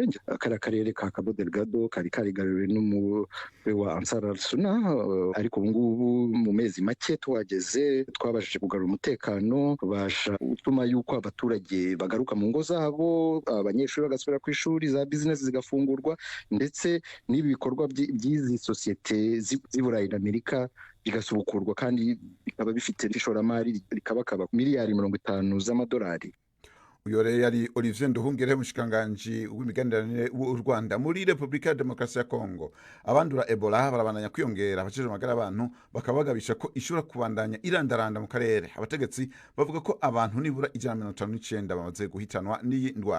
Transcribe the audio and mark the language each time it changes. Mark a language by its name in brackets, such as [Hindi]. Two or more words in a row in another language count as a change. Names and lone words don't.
[Kinyarwanda] Kariya karere ka Cabo Delgado kari karigariwe n'umutwe wa Ansar al-Sunna, ariko ubu ngubu mu mezi make tuhageze twabashije kugarura umutekano, tubasha gutuma yuko abaturage bagaruka mu ngo zabo, abanyeshuri bagasubira ku ishuri, za business zigafungurwa, ndetse n'ibi bikorwa by'izi sosiyete z'i Burayi na Amerika bigasubukurwa, kandi bikaba bifite ishoramari rikabakaba miliyari 50 z'amadolari. [Rundi] Uyore yari Olivier Nduhungirehe, umushikiranganji w'imigenderanire w'u Rwanda. Muri Republika ya Demokarasi ya Kongo, abandura Ebola barabandanya kwiyongera. Abajejwe amagara y'abantu bakaba bagabisha ko ishobora kubandanya irandaranda mu karere. Abategetsi bavuga ko abantu nibura 159 bamaze guhitanwa n'iyi ndwara.